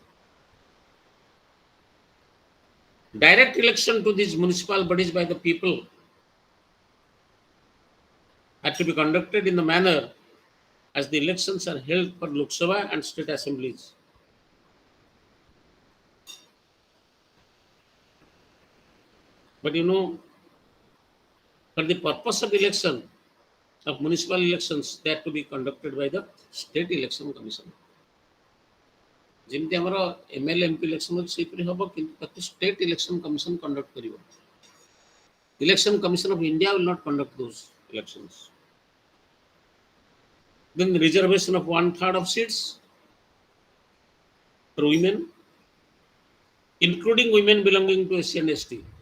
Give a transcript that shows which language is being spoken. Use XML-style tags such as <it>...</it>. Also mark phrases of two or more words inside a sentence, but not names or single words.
<en>Direct election to these municipal bodies by the people had to be conducted in the manner as the elections are held for Lok Sabha and state assemblies. But you know, For the purpose of election, of municipal elections, they are to be conducted by the State Election Commission.</en> <or>ଯେମିତି ଆମର</or> <en>MLA MP election</en> <or>ଅଛି ସେଇପରି ହବ କିନ୍ତୁ ତାକୁ</or> <en>State Election Commission conduct</en> <or>କରିବ.</or> <en>Election Commission of India will not conduct those elections. Then the reservation of 1/3 of seats for women, including women belonging to SC and ST.</en>